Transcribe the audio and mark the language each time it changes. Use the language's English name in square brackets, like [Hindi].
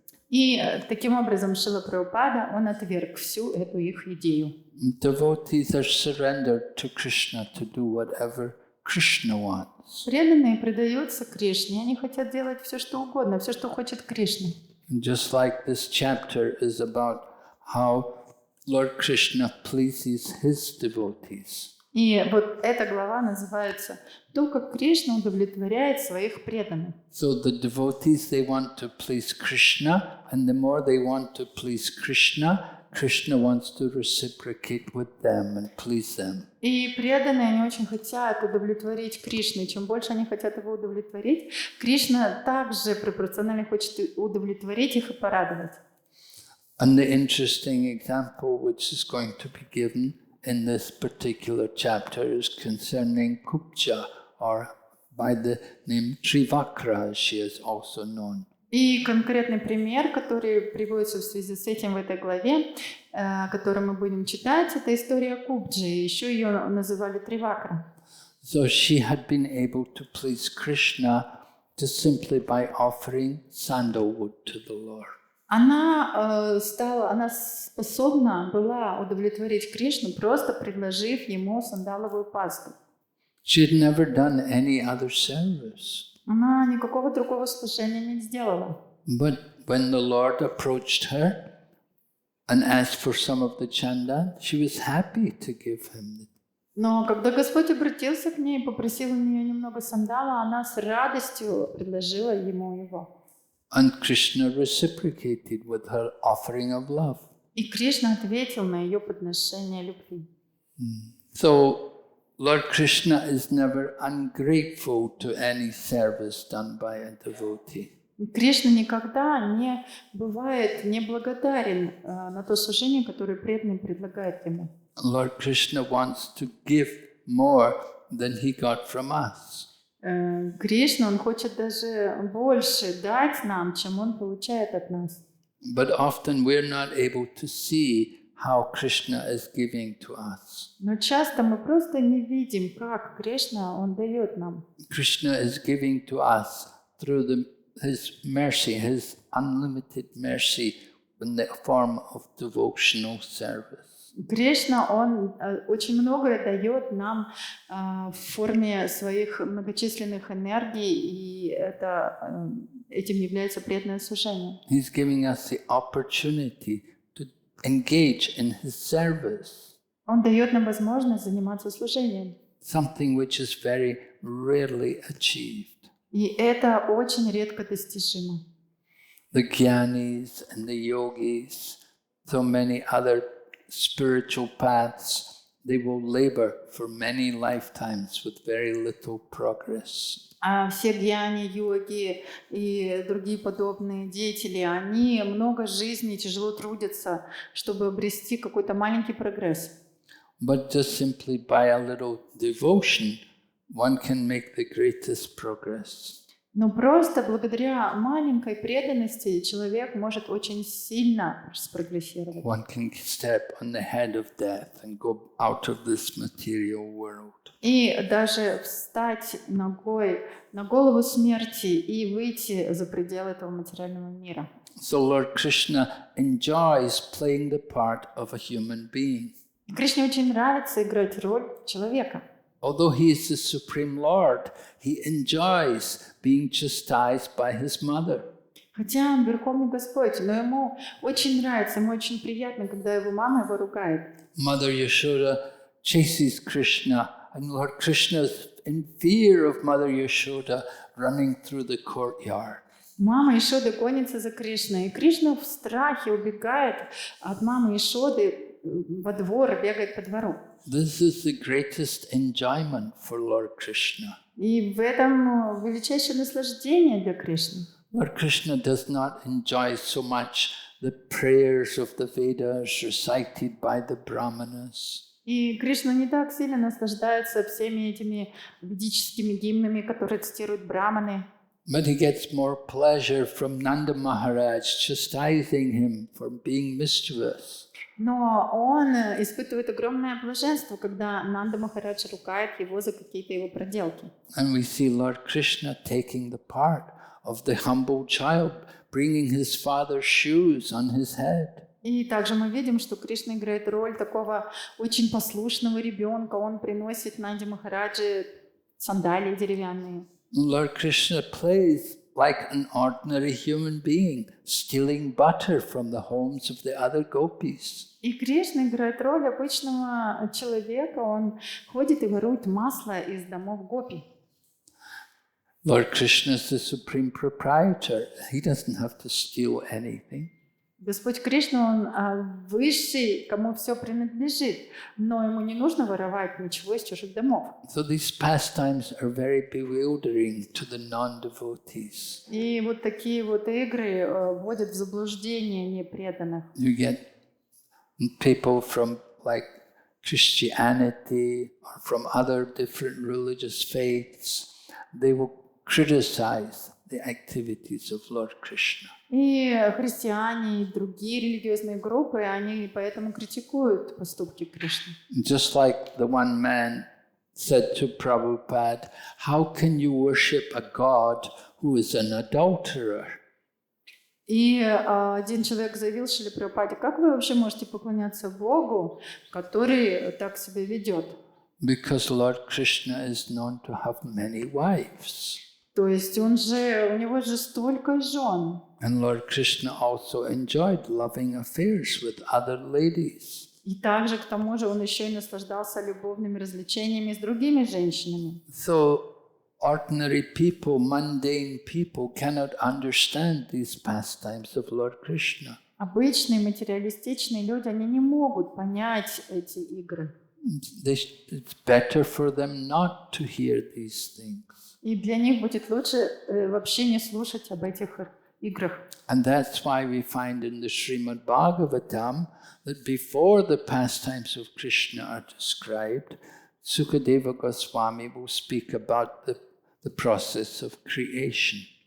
[Russian] И таким образом Шрила Прабхупада, он отверг всю эту их идею. [English] Devotees are surrendered to Krishna to do whatever Krishna wants. [Russian] Преданные предаются Кришне, они хотят делать все, что угодно, все, что хочет Кришна. [English] Just like this chapter is about how Lord Krishna pleases his devotees. [Russian] И вот эта глава называется «То, как Кришна удовлетворяет своих преданных». [English] So the devotees, they want to please Krishna, and the more they want to please Krishna, Krishna wants to reciprocate with them and please them. [Russian] И преданные, они очень хотят удовлетворить Кришну. И чем больше они хотят его удовлетворить, Кришна также пропорционально хочет удовлетворить их и порадовать. [English] And the interesting example which is going to be given in this particular chapter is concerning Kupcha, or by the name Trivakra, as she is also known. [Russian] И конкретный пример, который приводится в связи с этим в этой главе, который мы будем читать, это история Купджи. Еще ее называли Тривакра. [English] So she had been able to please Krishna just simply by offering sandalwood to the Lord. [Russian] Она способна была удовлетворить Кришну, просто предложив ему сандаловую пасту. [English] She had never done any other service. [Russian] Она никакого другого служения не сделала. [English] But when the Lord approached her and asked for some of the chanda, she was happy to give him. [Russian] Но когда Господь обратился к ней и попросил у нее немного сандала, она с радостью предложила ему его. [English] And Krishna reciprocated with her offering of love. [Russian] И Кришна ответил на ее подношение любви. [English] So Lord Krishna is never ungrateful to any service done by a devotee. [Russian] Кришна никогда не бывает неблагодарен на то служение, которое преданный предлагает ему. [English] Lord Krishna wants to give more than he got from us. [Russian] Кришна, он хочет даже больше дать нам, чем он получает от нас. [English] But often we're not able to see how Krishna is giving to us. [Russian] Но часто мы просто не видим, как Кришна, он дает нам. [English] Krishna is giving to us through his mercy, his unlimited mercy in the form of devotional service. [Russian] Кришна, он очень многое дает нам в форме своих многочисленных энергий, и этим является преданное служение. [English] He's giving us the opportunity to engage in his service. [Russian] Он дает нам возможность заниматься служением. [English] Something which is very rarely achieved. [Russian] И это очень редко достижимо. [English] The Gyanis and the Yogis, so many other spiritual paths, they will labor for many lifetimes with very little progress. [Russian] А все гьяни, йоги и другие подобные деятели, они много жизней тяжело трудятся, чтобы обрести какой-то маленький прогресс. [English] But just simply by a little devotion, one can make the greatest progress. [Russian] Но просто благодаря маленькой преданности человек может очень сильно спрогрессировать. [English] One can step on the head of death and go out of this material world. [Russian] И даже встать ногой на голову смерти и выйти за пределы этого материального мира. [English] So Lord Krishna enjoys playing the part of a human being. [Russian] Кришне очень нравится играть роль человека. [English] Although he is the Supreme Lord, he enjoys being chastised by his mother. [Russian] Хотя он Верховный Господь, но ему очень нравится, ему очень приятно, когда его мама его ругает. [English] Mother Yashoda chases Krishna, and Lord Krishna is in fear of Mother Yashoda running through the courtyard. [Russian] Мама Ишоды гонится за Кришной, и Кришна в страхе убегает от мамы Ишоды во двор, бегает по двору. [English] This is the greatest enjoyment for Lord Krishna. [Russian] И в этом величайшее наслаждение для Кришны. [English] Lord Krishna does not enjoy so much the prayers of the Vedas recited by the Brahmanas. [Russian] И Кришна не так сильно наслаждается всеми этими ведическими гимнами, которые цитируют браманы. [English] But he gets more pleasure from Nanda Maharaj chastising him for being mischievous. [Russian] Но он испытывает огромное блаженство, когда Нанда Махарадж ругает его за какие-то его проделки. [English] And we see Lord Krishna taking the part of the humble child, bringing his father's shoes on his head. [Russian] И также мы видим, что Кришна играет роль такого очень послушного ребенка. Он приносит Нанде Махараджи сандалии деревянные. [English] Lord Krishna plays like an ordinary human being, stealing butter from the homes of the other gopis. [Russian] И Кришна играет роль обычного человека. Он ходит и ворует масло из домов гопи. [English] Lord Krishna is the supreme proprietor. He doesn't have to steal anything. [Russian] Господь Кришна, Он высший, кому все принадлежит, но Ему не нужно воровать ничего из чужих домов. [English] So these pastimes are very bewildering to the non-devotees. [Russian] И вот такие вот игры вводят в заблуждение непреданных. [English] You get people from like Christianity or from other different religious faiths, they will criticize the activities of Lord Krishna. [Russian] И христиане, и другие религиозные группы, они поэтому критикуют поступки Кришны. [English] Just like the one man said to Prabhupada, how can you worship a God who is an adulterer? [Russian] И один человек заявил Шриле Прабхупаде: как вы вообще можете поклоняться Богу, который так себя ведет? [English] Because Lord Krishna is known to have many wives. [Russian] То есть у него же столько жен. [English] And Lord Krishna also enjoyed loving affairs with other ladies. [Russian] И также, к тому же, он еще и наслаждался любовными развлечениями с другими женщинами. [English] So ordinary people, mundane people cannot understand these pastimes of Lord Krishna. [Russian] Обычные материалистичные люди, они не могут понять эти игры. [English] It's better for them not to hear these things. [Russian] И для них будет лучше вообще не слушать об этих играх. [English] And that's why we find in the Srimad-bhagavatam that before the pastimes of Krishna are described, Sukadeva Goswami will speak about the process of creation.